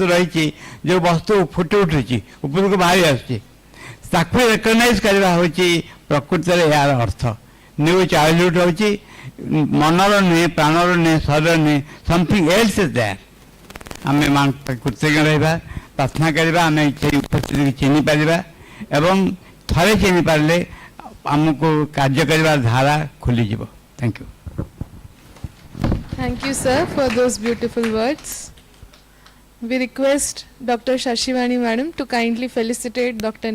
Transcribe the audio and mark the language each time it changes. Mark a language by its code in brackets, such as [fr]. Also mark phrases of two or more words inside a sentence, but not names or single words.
[or] ରହିଛି ଯେଉଁ ବସ୍ତୁ ଫୁଟି ଉଠୁଛି ଉପରକୁ ବାହାରି ଆସୁଛି ତାକୁ ରେକଗ୍ନାଇଜ୍ କରିବା ହେଉଛି ପ୍ରକୃତରେ ଏହାର ଅର୍ଥ [en] new childhood [or] ହେଉଛି ମନର ନୁହେଁ ପ୍ରାଣର ନୁହେଁ ଶରୀର ନୁହେଁ [en] something else is there [or] ଆମେ କୃତଜ୍ଞ ରହିବା ପ୍ରାର୍ଥନା କରିବା ଆମେ ସେଇ ଉପସ୍ଥିତିକୁ ଚିହ୍ନି ପାରିବା ଏବଂ ଥରେ ଚିହ୍ନି ପାରିଲେ ଆମକୁ କାର୍ଯ୍ୟ କରିବାର ଧାରା ଖୋଲିଯିବ [en] thank you Thank you, sir, for those beautiful words. We request Dr. Shashivani Madam to kindly felicitate Dr.